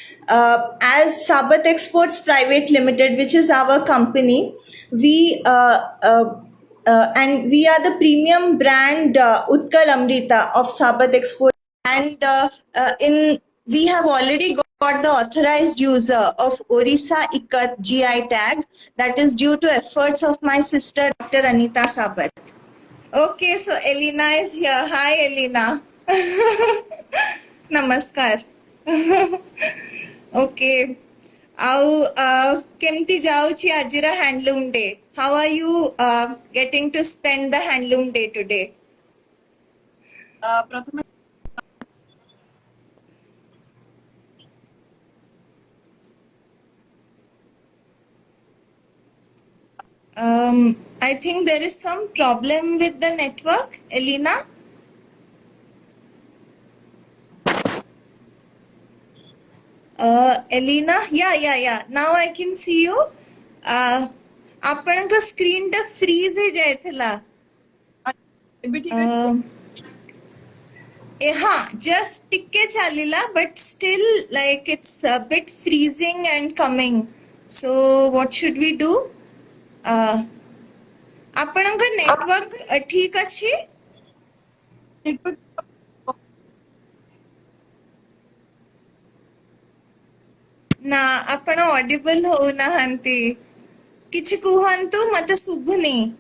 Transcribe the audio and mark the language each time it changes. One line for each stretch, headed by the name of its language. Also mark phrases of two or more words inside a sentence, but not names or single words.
English: As Sabat Exports Private Limited, which is our company, we and we are the premium brand Utkal Amrita of Sabat Export, and in we have already got the authorized user of Orissa Ikat GI tag, that is due to efforts of my sister Dr. Anita Sabat. Okay, so Elena is here. Hi, Elena. Namaskar. Okay.
Odia: ଆଉ କେମିତି ଯାଉଛି ଆଜିର ହ୍ୟାଣ୍ଡଲୁମ୍ ଡେ?
English: How are you getting to spend the handloom day today?
Odia: ପ୍ରଥମେ
English: I think there is some problem with the network, Elena. Elena, yeah. Now I can see you.
Odia: ଆପଣଙ୍କ ସ୍କ୍ରିନ୍ ଟା ଫ୍ରିଜ୍ ହେଇ ଯାଇଥିଲା. ଏବେ ଠିକ ଅଛି? हाँ, just ଟିକେ ଚାଲିଲା,
English: but still like it's a bit freezing and coming. So what should we do?
Odia: ଆପଣଙ୍କ ନେଟୱାର୍କ ଠିକ ଅଛି? ନା, ଆପଣ ଅଡିବଲ ହଉନାହାନ୍ତି. କିଛି କୁହନ୍ତୁ, ମତେ ଶୁଭୁନି.